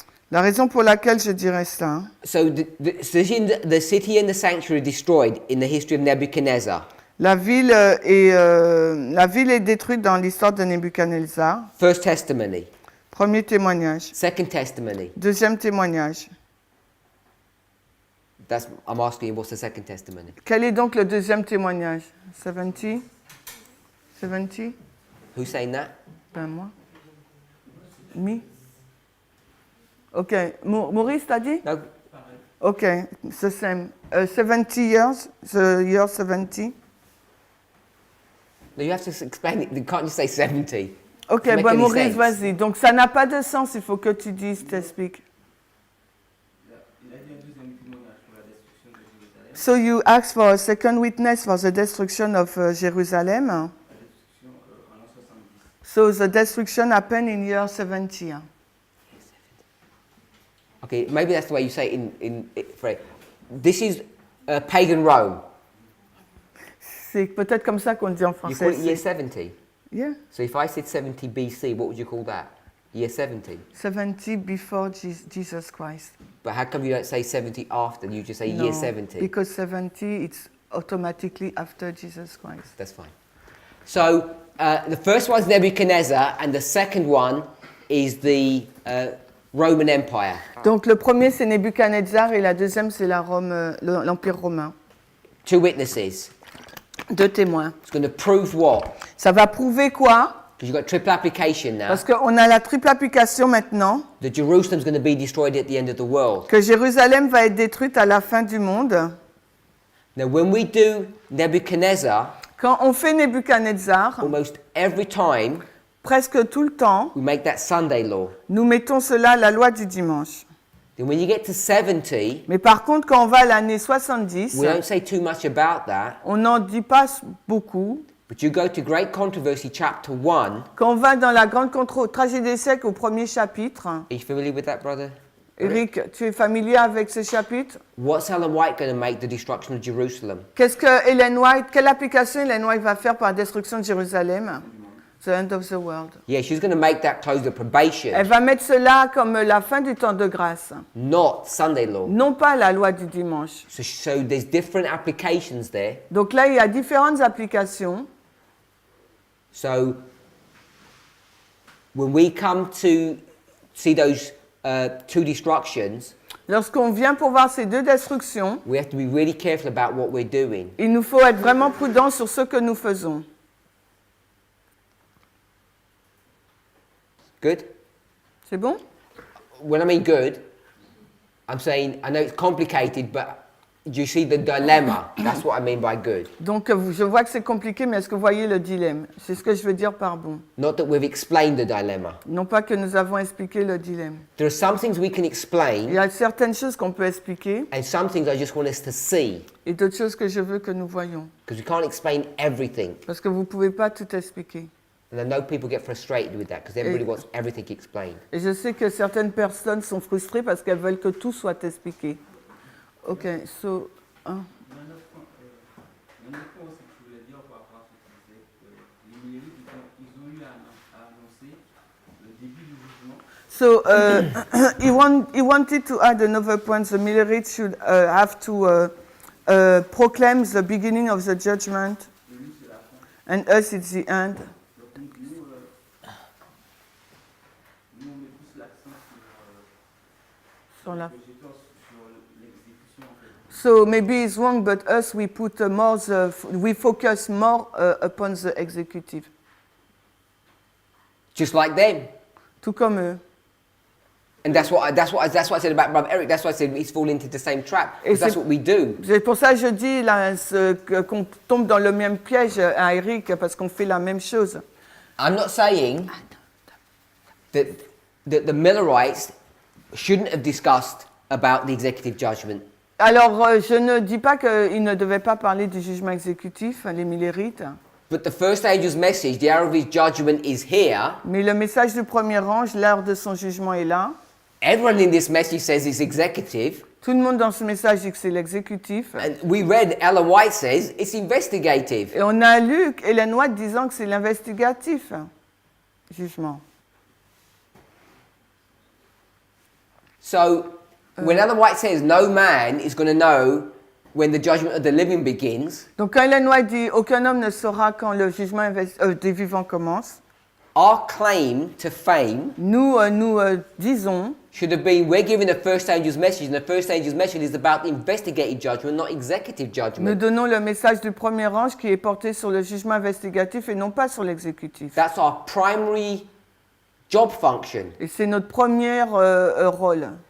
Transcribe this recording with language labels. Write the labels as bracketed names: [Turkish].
[French] la raison pour laquelle je dirais ça, [English] so the city and the sanctuary are destroyed in the history of Nebuchadnezzar. [French] la ville est détruite dans l'histoire de Nebuchadnezzar. [English] First testimony. [French] Premier témoignage. [English] Second testimony. [French] Deuxième témoignage. [English] I'm asking you, what's the second testimony? [French] Quel est donc le deuxième témoignage? [English] 70? 70? Who's saying that? [French] Ben moi. Me? Ok. Maurice, t'as dit? [English] No. Ok. It's the same. 70 years? The year 70? No, you have to explain it. You can't just say 70. Ok, Doesn't make ben any Maurice, sense. [French] vas-y. Donc ça n'a pas de sens, il faut que tu dises, t'expliques. Il a dit un deuxième témoignage pour la destruction de Jérusalem. [English] So you ask for a second witness for the destruction of Jerusalem. [French] La destruction en l'an 70. [English] So the destruction happened in year 70. Okay, maybe that's the way you say it Fred. This is pagan Rome. [French] C'est peut-être comme ça qu'on dit en [English] You call [French] français. [English] it year 70. Yeah, So if I said 70 BC, what would you call that? Year 70. 70 before Jesus Christ. But how come you don't say 70 after? You just say year 70. Because 70 it's automatically after Jesus Christ. That's fine. So the first one's Nebuchadnezzar, and the second one is the Roman Empire. [French] Donc le premier c'est Nebuchadnezzar et la deuxième c'est la Rome, l'Empire romain. [English] Two witnesses. [French] Deux témoins. [English] It's going to prove what? [French] Ça va prouver quoi? [English] Because you've got triple application now. [French] Parce qu'on a la triple application maintenant, [English] That Jerusalem's going to be destroyed at the end of the world. [French] que Jérusalem va être détruite à la fin du monde. [English] Now, when we do Nebuchadnezzar, [French] Quand on fait Nebuchadnezzar, [English] almost every time [French] presque tout le temps, [English] we make that Sunday law. [French] nous mettons cela la loi du dimanche. [English] Then when you get to 70, [French] Mais par contre, quand on va à l'année 70, [English] we don't say too much about that. [French] on n'en dit pas beaucoup. [English] But you go to Great Controversy, chapter 1. [French] Quand on va dans la grande tragédie des siècles au premier chapitre, [English] Are you familiar with that, brother? [French] Eric, tu es familier avec ce chapitre? [English] What's Ellen White going to make the destruction of Jerusalem? [French] Qu'est-ce que Ellen White, quelle application Ellen White va faire pour la destruction de Jérusalem? [English] The end of the world. Yeah, she's going to make that close the probation, [French] Elle va mettre cela comme la fin du temps de grâce, [English] not Sunday law. [French] non pas la loi du dimanche. [English] So there's different applications there. [French] Donc là, il y a différentes applications. [English] So when we come to see those two destructions, [French] Lorsqu'on vient pour voir ces deux destructions, [English] we have to be really careful about what we're doing. [French] il nous faut être vraiment prudents sur ce que nous faisons. [English] Good? [French] C'est bon? [English] When I mean good, I'm saying, I know it's complicated, but do you see the dilemma? That's what I mean by good. [French] Donc je vois que c'est compliqué, mais est-ce que vous voyez le dilemme? C'est ce que je veux dire par bon. [English] Not that we've explained the dilemma. [French] Non pas que nous avons expliqué le dilemme. [English] There are some things we can [French] Il [English] explain, [French] y a certaines choses qu'on peut expliquer [English] and some things I just want us to see, [French] et d'autres choses que je veux que nous voyions. [English] because we can't explain everything. [French] Parce que vous ne pouvez pas tout expliquer. [English] And I know people get frustrated with that, because everybody wants everything explained. [French] Et je sais que certaines personnes sont frustrées parce qu'elles veulent que tout soit expliqué. Ok, so... hein. Il y a un autre point aussi que je voulais dire par rapport à ce que tu disais. Les mairies, ils ont eu à annoncer le début du jugement. [English] So he wanted to add another point. The Millerites should have to proclaim the beginning of the judgment, [French] Et lui, c'est la fin. [English] and us it's the end. [French] Donc nous, on met plus l'accent Sur la... sur sur l'exécution en fait. [English] So maybe it's wrong, but us we put we focus more upon the executive, Just like them. [French] tout comme eux. [English] And that's what I said about Brother Eric. That's why I said he's fallen into the same trap. [French] Et [English] Because that's [French] c'est- [English] what we do. [French] C'est pour ça que je dis là, qu'on tombe dans le même piège à Eric, parce qu'on fait la même chose. [English] I'm not saying that the Millerites shouldn't have discussed about the executive judgment. [French] Alors, je ne dis pas qu'ils ne devaient pas parler du jugement exécutif, les millérites, [English] But the first angel's message, the hour of his judgment is here. [French] mais le message du premier ange, l'heure de son jugement est là. [English] Everyone in this message says it's executive. [French] Tout le monde dans ce message dit que c'est l'exécutif. [English] And we read Ellen White says it's investigative. [French] Et on a lu Ellen White disant que c'est l'investigatif, jugement. [English] So when Ellen White says no man is going to know when the judgment of the living begins, [French] Donc quand Ellen White dit « Aucun homme ne saura quand le jugement des vivants commence », [English] our claim to fame [French] nous disons [English] should have been we're giving the first angel's message, and the first angel's message is about the investigative judgment, not executive [French] Nous [English] judgment. [French] donnons le message du premier ange qui est porté sur le jugement investigatif et non pas sur l'exécutif. [English] That's our primary job function. [French] Et c'est notre premier rôle.